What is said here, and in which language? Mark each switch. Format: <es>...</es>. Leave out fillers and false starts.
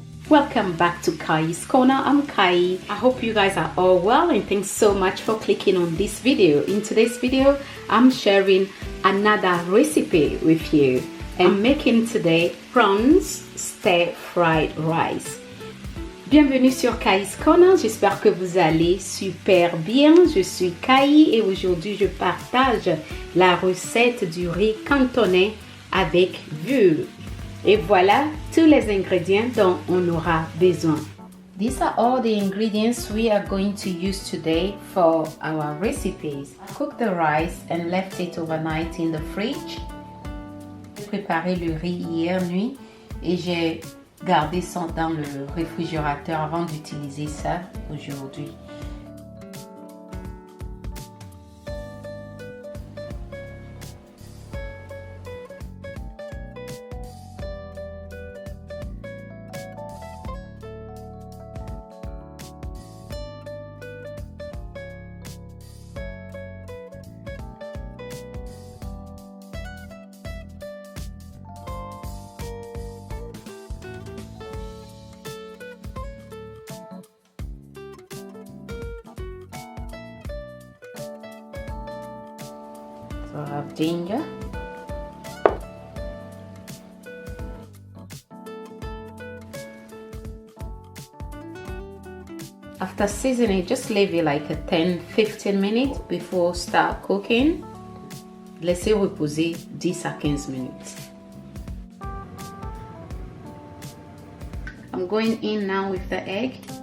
<en>Welcome back to Kayi's Corner. I'm Kayi. I hope you guys are all well and thanks so much for clicking on this video. In today's video, I'm sharing another recipe with you. I'm making today prawns stir-fried rice.</en> <fr>Bienvenue sur Kayi's Corner, j'espère que vous allez super bien. Je suis Kayi et aujourd'hui je partage la recette du riz cantonnais avec vulve. Et voilà tous les ingrédients dont on aura besoin.</fr> <en>These are all the ingredients we are going to use today for our recipes. I cooked the rice and left it overnight in the fridge.</en> <fr>J'ai préparé le riz hier nuit et j'ai gardé ça dans le réfrigérateur avant d'utiliser ça aujourd'hui.</fr> <en>So I have ginger, after seasoning, just leave it like a 10-15 minutes before start cooking.</en> <fr>Laissez reposer 10 à 15 minutes.</fr> <en>I'm going in now with the egg.</en>